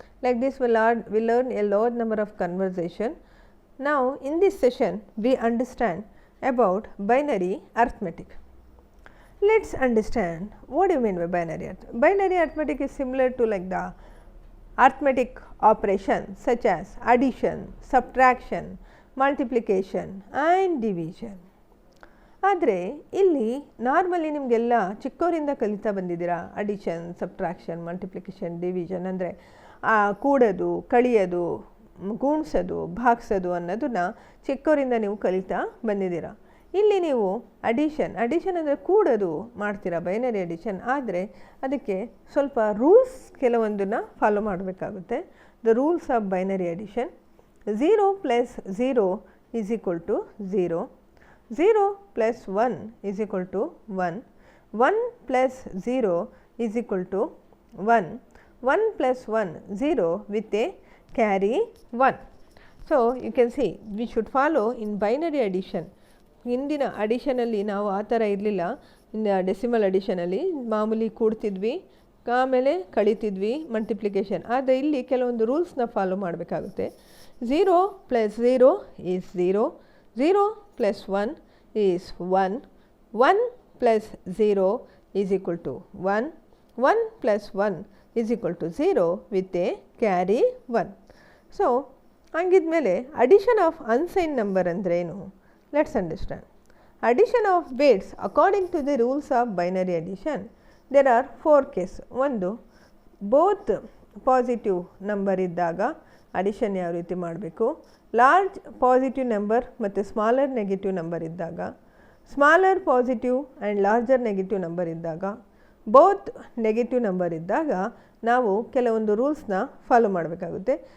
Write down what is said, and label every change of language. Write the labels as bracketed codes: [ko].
[en] Like this we learn a large number of conversation. Now in this session we understand about binary arithmetic. Let's understand what do you mean by binary arithmetic. Binary arithmetic is similar to like the arithmetic operations such as addition, subtraction, multiplication and division. [kn] ಆದರೆ ಇಲ್ಲಿ normally ನಿಮಗೆಲ್ಲ ಚಿಕ್ಕವರಿಂದ ಕಲಿತಾ ಬಂದಿದ್ದೀರಾ. Addition, subtraction, multiplication, division ಅಂದರೆ ಕೂಡೋದು, ಕಳಿಯೋದು, ಗುಣಿಸೋದು, ಭಾಗಿಸೋದು ಅನ್ನೋದನ್ನ ಚಿಕ್ಕವರಿಂದ ನೀವು ಕಲಿತಾ ಬಂದಿದ್ದೀರಾ. ಇಲ್ಲಿ ನೀವು ಅಡಿಷನ್ ಅಂದರೆ ಕೂಡೋದು ಮಾಡ್ತೀರಾ, ಬೈನರಿ ಅಡಿಷನ್. ಆದರೆ ಅದಕ್ಕೆ ಸ್ವಲ್ಪ ರೂಲ್ಸ್ ಕೆಲವೊಂದನ್ನು ಫಾಲೋ ಮಾಡಬೇಕಾಗುತ್ತೆ. [en] The rules of binary addition: 0 + 0 = 0, 0 + 1 = 1, 1 + 0 = 1, 1 + 1 0 with a carry 1. So you can see we should follow in binary addition. [kn] ಹಿಂದಿನ ಅಡಿಷನಲ್ಲಿ ನಾವು ಆ ಥರ ಇರಲಿಲ್ಲ. ಇನ್ನು ಡೆಸಿಮಲ್ ಅಡಿಷನಲ್ಲಿ ಮಾಮೂಲಿ ಕೂಡ್ತಿದ್ವಿ, ಆಮೇಲೆ ಕಳಿತಿದ್ವಿ, ಮಲ್ಟಿಪ್ಲಿಕೇಶನ್. ಆದರೆ ಇಲ್ಲಿ ಕೆಲವೊಂದು ರೂಲ್ಸ್ನ ಫಾಲೋ ಮಾಡಬೇಕಾಗುತ್ತೆ. [en] 0 + 0 is 0, 0 + 1 is 1, 1 + 0 = 1, 1 + 1 = 0 with a carry 1. [kn] So ಹಂಗಿದ್ಮೇಲೆ addition of ಅನ್ಸೈನ್ number ಅಂದ್ರೇನು? [en] Let's understand. Addition of bits according to the rules of binary addition. There are 4 cases. [kn] ಒಂದು, ಬೋತ್ ಪಾಸಿಟಿವ್ ನಂಬರ್ ಇದ್ದಾಗ ಅಡಿಷನ್ ಯಾವ ರೀತಿ ಮಾಡಬೇಕು. ಲಾರ್ಜ್ ಪಾಸಿಟಿವ್ ನಂಬರ್ ಮತ್ತು smaller negative number ಇದ್ದಾಗ, smaller positive and larger negative number ಇದ್ದಾಗ, both negative number ಇದ್ದಾಗ ನಾವು ಕೆಲವೊಂದು ರೂಲ್ಸ್ನ ಫಾಲೋ ಮಾಡಬೇಕಾಗುತ್ತೆ.